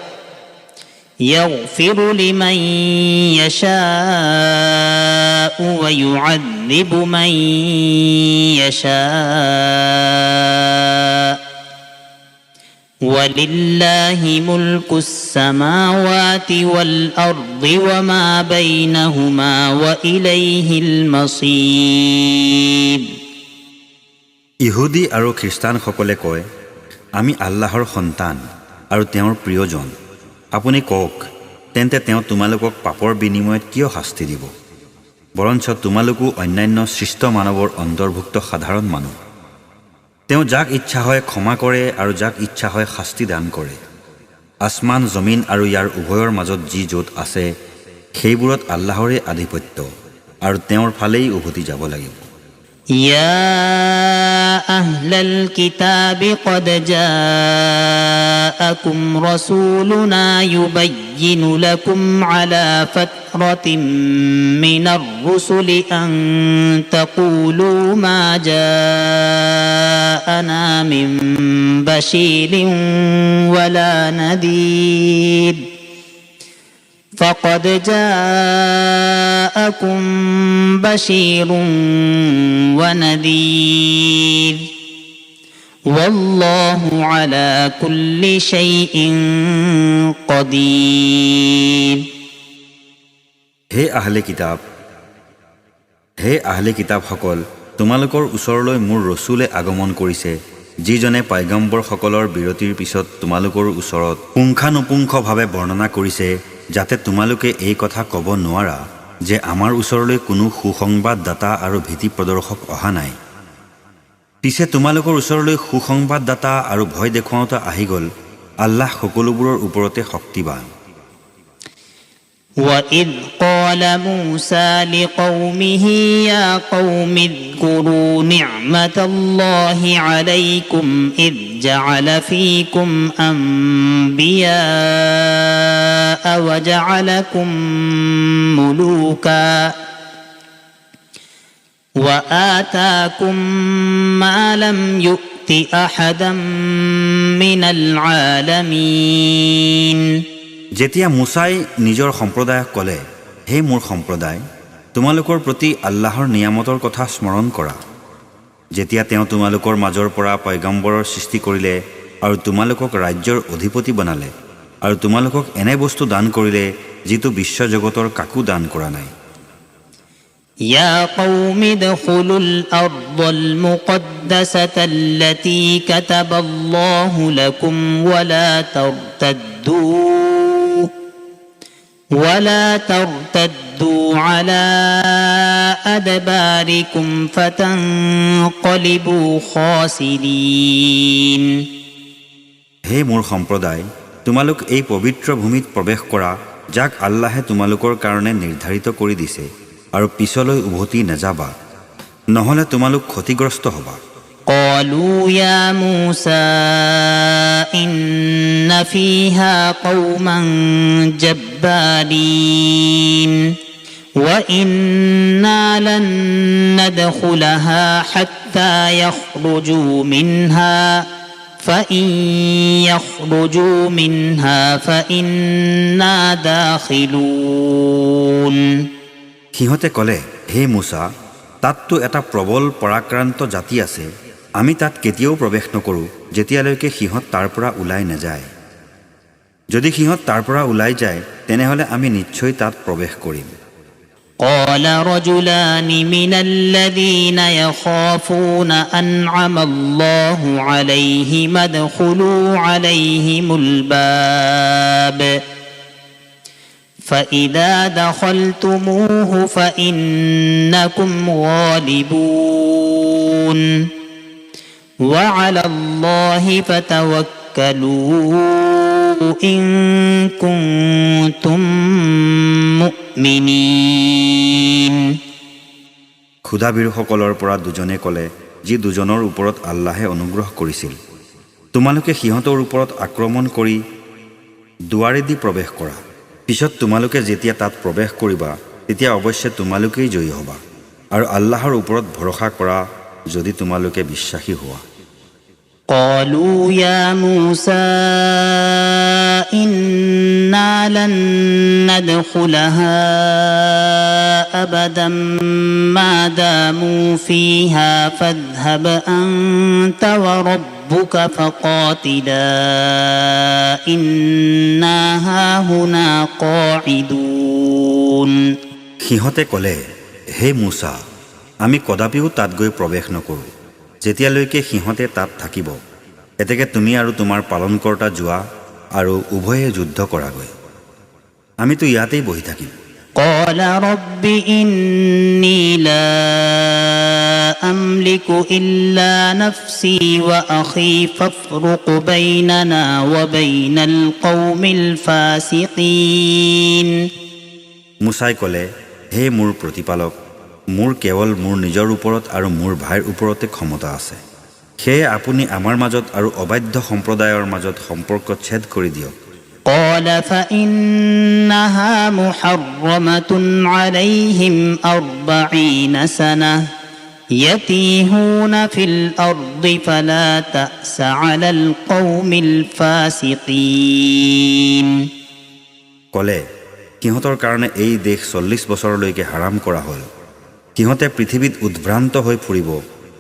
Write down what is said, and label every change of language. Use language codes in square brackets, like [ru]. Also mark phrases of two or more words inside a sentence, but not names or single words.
[ar] يغفر لمن يشاء ويعذب من يشاء ولله ملك السماوات والأرض وما بينهما وإليه المصير [as] ইহুদী আৰু খ্ৰীষ্টানসকলে কয় আমি আল্লাহৰ সন্তান আৰু তেওঁৰ প্ৰিয়জন। আপুনি কওক, তেন্তে তেওঁ তোমালোকক পাপৰ বিনিময়ত কিয় শাস্তি দিব? বৰঞ্চ তোমালোকো অন্যান্য সৃষ্ট মানৱৰ অন্তৰ্ভুক্ত সাধাৰণ মানুহ। তেওঁ যাক ইচ্ছা হয় ক্ষমা কৰে আৰু যাক ইচ্ছা হয় শাস্তি দান কৰে। আসমান জমিন আৰু ইয়াৰ উভয়ৰ মাজত যি য'ত আছে সেইবোৰত আল্লাহৰে আধিপত্য আৰু তেওঁৰ ফালেই উভতি যাব লাগিব। [ar] يا أهل الكتاب قد جاءكم رسولنا يبين لكم على فترة من الرسل أن تقولوا ما جاءنا من بشير ولا نذير فقد جاءكم بشير ونذير والله على كل شيء قدير [as] হে আহলে কিতাবসকল, তোমালোকৰ ওচৰলৈ মোৰ ৰসুলে আগমন কৰিছে, যিজনে পয়গম্বৰসকলৰ বিৰতিৰ পিছত তোমালোকৰ ওচৰত পুংখানুপুংখভাৱে বৰ্ণনা কৰিছে, যাতে তোমালোকে এই কথা ক'ব নোৱাৰা যে আমাৰ ওচৰলৈ কোনো সুসংবাদদাতা আৰু ভীতি প্ৰদৰ্শক অহা নাই। পিছে তোমালোকৰ ওচৰলৈ সুসংবাদদাতা আৰু ভয় দেখুৱাওঁতা আহি গ'ল। আল্লাহ সকলোবোৰৰ ওপৰতে শক্তিবান। [ar] وَإِذْ قَالَ مُوسَى لِقَوْمِهِ يَا قَوْمِ اذْكُرُوا نِعْمَةَ اللَّهِ عَلَيْكُمْ إِذْ جَعَلَ فِيكُمْ أَنْبِيَاءَ وَجَعَلَكُمْ مُلُوكًا وَآتَاكُمْ مَا لَمْ يُؤْتِ أَحَدًا مِنَ الْعَالَمِينَ [as] যেতিয়া মুছাই নিজৰ সম্প্ৰদায়ক ক'লে, হে মোৰ সম্প্ৰদায়, তোমালোকৰ প্ৰতি আল্লাহৰ নিয়ামতৰ কথা স্মৰণ কৰা, যেতিয়া তেওঁ তোমালোকৰ মাজৰ পৰা পয়গম্বৰৰ সৃষ্টি কৰিলে আৰু তোমালোকক ৰাজ্যৰ অধিপতি বনালে আৰু তোমালোকক এনে বস্তু দান কৰিলে যিটো বিশ্বজগতৰ কাকো দান কৰা নাই। [ar] يا قوم ادخلوا الأرض المقدسة التي كتب الله لكم ولا ترتدوا على أدباركم فتنقلبوا خاسرين [as] হে মোৰ সম্প্ৰদায়, তোমালোক এই পবিত্ৰ ভূমিত প্ৰৱেশ কৰা, যাক আল্লাহে তোমালোকৰ কাৰণে নিৰ্ধাৰিত কৰি দিছে, আৰু পিছলৈ উভতি নাযাবা, নহ'লে তোমালোক ক্ষতিগ্ৰস্ত হ'বা। [ar] قالوا يا موسى إن فيها قوما جبارين وإنا لن ندخلها حتى يخرجوا منها فإن يخرجوا منها فإنا داخلون [as] সিহঁতে ক'লে, হে মুছা, তাততো এটা প্ৰবল পৰাক্ৰান্ত জাতি আছে। আমি তাত কেতিয়াও প্ৰৱেশ নকৰোঁ যেতিয়ালৈকে সিহঁত তাৰ পৰা ওলাই নাযায়। যদি সিহঁত তাৰ পৰা ওলাই যায় তেনেহ'লে আমি নিশ্চয় তাত প্ৰৱেশ কৰিম। [ar] قال رجلان من الذين يخافون أنعم الله عليهم ادخلوا عليهم الباب فإذا دخلتموه فإنكم غالبون وعلى الله فتوكلوا إن كنتم مؤمنين [as] ক্ষুধাবিৰসকলৰ পৰা দুজনে ক'লে, যি দুজনৰ ওপৰত আল্লাহে অনুগ্ৰহ কৰিছিল, তোমালোকে সিহঁতৰ ওপৰত আক্ৰমণ কৰি দুৱাৰেদি প্ৰৱেশ কৰা। পিছত তোমালোকে যেতিয়া তাত প্ৰৱেশ কৰিবা তেতিয়া অৱশ্যে তোমালোকেই জয়ী হ'বা, আৰু আল্লাহৰ ওপৰত ভৰসা কৰা যদি তোমালোকে বিশ্বাসী হোৱা। [ar] قالوا يا موسى إنا لن ندخلها أبدا ما داموا فيها فاذهب أنت وربك فقاتلا إنا هاهنا قاعدون [as] সিহঁতে ক'লে, হে মুছা, আমি কদাপিও তাত গৈ প্ৰৱেশ নকৰোঁ যেতিয়ালৈকে সিহঁতে তাত থাকিব। এতেকে তুমি আৰু তোমাৰ পালনকৰ্তা যোৱা আৰু উভয়ে যুদ্ধ কৰাগৈ। আমিতো ইয়াতেই বহি থাকিম। [ar] قال رب إني لا أملك إلا نفسي وأخي فافرق بيننا وبين القوم الفاسقين [as] মুছাই ক'লে, হে মোৰ প্ৰতিপালক, মোৰ কেৱল মোৰ নিজৰ ওপৰত আৰু মোৰ ভাইৰ ওপৰতে ক্ষমতা আছে। সেয়ে আপুনি আমাৰ মাজত আৰু অবাধ্য সম্প্ৰদায়ৰ মাজত সম্পৰ্ক ছেদ কৰি দিয়ক। [ar] قال فإنها محرمة عليهم 40 سنة يتيهون في الأرض فلا تأس على القوم الفاسقين [as] ক'লে, সিহঁতৰ কাৰণে এই দেশ 40 বছৰলৈকে হাৰাম কৰা হ'ল। সিহঁতে পৃথিৱীত উদ্ভ্ৰান্ত হৈ ফুৰিব